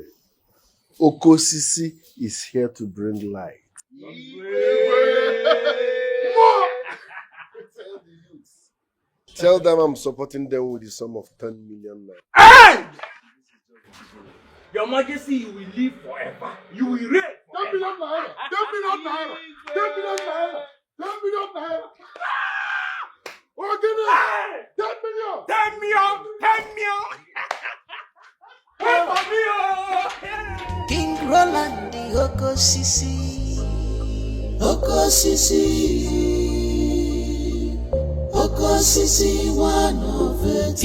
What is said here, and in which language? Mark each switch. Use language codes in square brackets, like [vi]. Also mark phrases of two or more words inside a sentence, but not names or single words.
[en] Okosisi is here to bring light. Tell them I'm supporting them with the sum of 10 million naira. Hey! Your Majesty, you will live forever. You will reign. 10 million naira! 10 million naira! 10 million naira! 10 million naira! Oh, give me 10 million! 10 million! 10 million! King Roland the Okosisi, Okosisi, Okosisi, one of it.